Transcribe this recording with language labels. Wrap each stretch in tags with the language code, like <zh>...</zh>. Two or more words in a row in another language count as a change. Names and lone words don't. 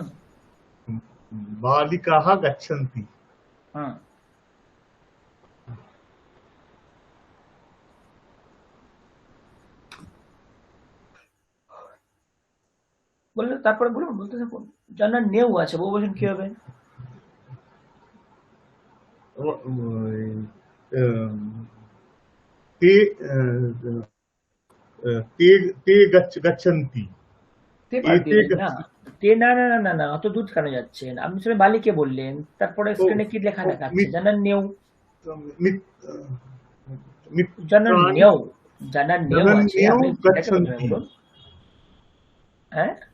<sa>বালিকাহ গচ্ছন্তি।</sa> <bn>হুম বললে তারপরে বলুন, বলতে থাকুন। যার নেউ আছে বহু বচন কি হবে?</bn> <sa>ते ते ते गच्छन्ति।</sa> <bn>তে বাদ দিয়ে</bn> <sa>एते</sa> <bn>দিন না। তে না না না না না, অত দূর কেন যাচ্ছেন? আপনি সবাই বালিকে বললেন, তারপরে স্ক্রিনে কি লেখা দেখাচ্ছে? জানার নেউ, জানার</bn> <sa>मित्राणि</sa> <bn>নেউ, জানার নেউ আছে।</bn> <sa>जनन्यौ</sa> <bn>আপনি এটাকে প্রথমে</bn> <sa>गच्छन्ति।</sa> <bn>বলুন। হ্যাঁ,</bn>